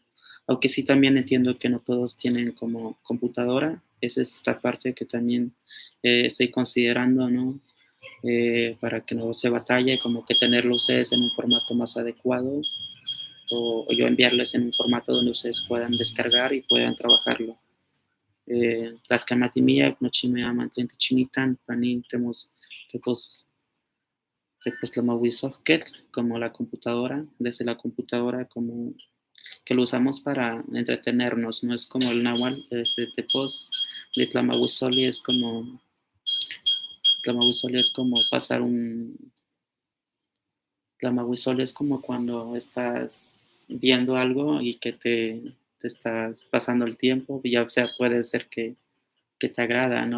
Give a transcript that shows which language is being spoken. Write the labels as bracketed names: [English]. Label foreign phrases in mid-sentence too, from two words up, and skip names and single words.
[Spanish] Aunque sí también entiendo que no todos tienen como computadora, esa es esta parte que también estoy considerando, ¿no? Para que no se batalle, como que tenerlo ustedes en un formato más adecuado o yo enviarles en un formato donde ustedes puedan descargar y puedan trabajarlo. [Nahuatl languages] Tlaxcamatimilla, nochime aman tlen techinitan, panin tepos tlamahuizohquetl, [Spanish] como la computadora, desde la computadora como que lo usamos para entretenernos, no es como el náhuatl, desde tepos de tlamahuizoli es como pasar un, tlamahuizoli es como cuando estás viendo algo y que te estás pasando el tiempo, y ya o sea, puede ser que te agrada, ¿no?